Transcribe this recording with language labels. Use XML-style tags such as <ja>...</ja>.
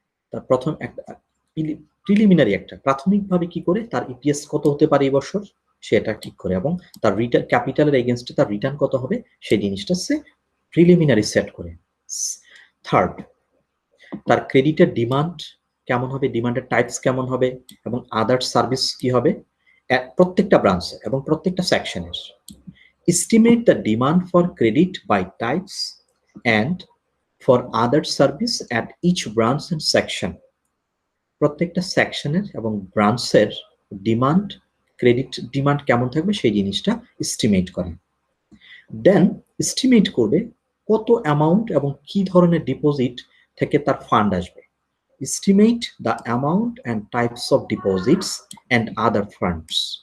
<bn>তার প্রথম একটা প্রিলিমিনারি একটা প্রাথমিকভাবে কি করে তার ইপিএস কত হতে পারে এই বছর সেটা ঠিক করে, এবং তার রিটার্ন ক্যাপিটালের এগেইনস্টে তার রিটার্ন কত হবে সেই জিনিসটা সে প্রিলিমিনারি সেট করে। থার্ড, তার ক্রেডিটের ডিমান্ড কেমন হবে, ডিমান্ডের টাইপস কেমন হবে, এবং আদার সার্ভিস কি হবে প্রত্যেকটা ব্রাঞ্চে এবং প্রত্যেকটা সেকশনের।</bn> <en>estimate the demand for credit by types and for other service at each branch and section.</en> <bn>প্রত্যেকটা সেকশনের এবং ব্রাঞ্চের ডিমান্ড, ক্রেডিট ডিমান্ড কেমন থাকবে সেই জিনিসটা এস্টিমেট করে। দেন এস্টিমেট করবে কত অ্যামাউন্ট এবং কি ধরনের ডিপোজিট থেকে তার ফান্ড আসবে।</bn> <en>Estimate the amount and types of deposits and other funds.</en>